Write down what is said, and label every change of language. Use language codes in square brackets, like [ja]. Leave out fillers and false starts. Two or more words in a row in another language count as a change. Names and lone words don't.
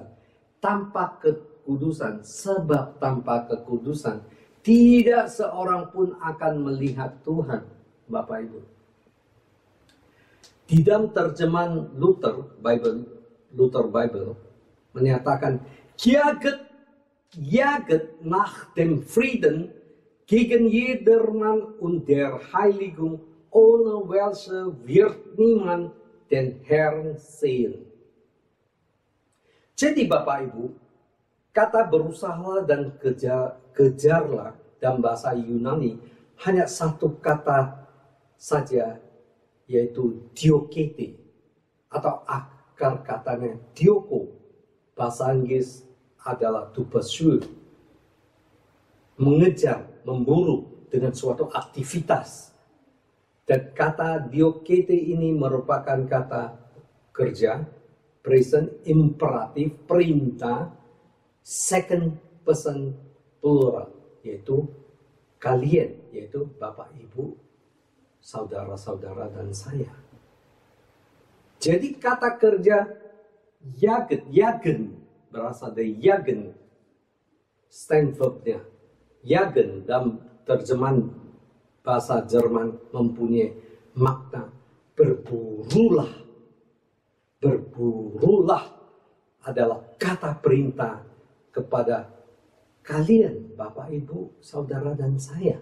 [id] Tanpa kekudusan, sebab tanpa kekudusan tidak seorang pun akan melihat Tuhan, Bapak Ibu. Di dalam terjemahan Luther Bible menyatakan, [de] jaget nach dem Frieden gegen jedermann und der Heiligung, ohne welche wird niemand den Herrn sehen. [id] Jadi Bapak Ibu, kata berusahalah dan kejarlah dalam bahasa Yunani hanya satu kata saja, yaitu diokete, atau akar katanya dioko. Bahasa Inggris adalah [en] to pursue, [id] mengejar, memburu dengan suatu aktivitas. Dan kata diokete ini merupakan kata kerja, present imperatif, perintah, [en] second person plural, [id] yaitu kalian, yaitu Bapak, Ibu, saudara-saudara, dan saya. Jadi kata kerja jagen berasal dari jagen, stand verbnya. Jagen dalam terjemahan bahasa Jerman mempunyai makna berburulah. Berburulah adalah kata perintah kepada kalian, Bapak, Ibu, saudara, dan saya.